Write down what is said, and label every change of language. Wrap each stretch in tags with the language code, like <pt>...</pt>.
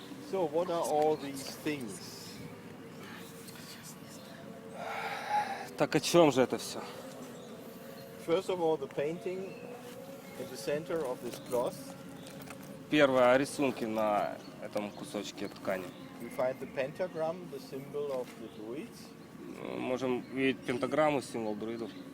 <en>So what are all these things?</en> <ru>Так о чем же это все?</ru> <en>First of all, the painting in the center of this cloth.</en> <ru>Первое, рисунки на этом кусочке ткани.</ru> <en>We find the pentagram, the symbol of the Druids.</en> <ru>Можем видеть пентаграмму, символ друидов.</ru>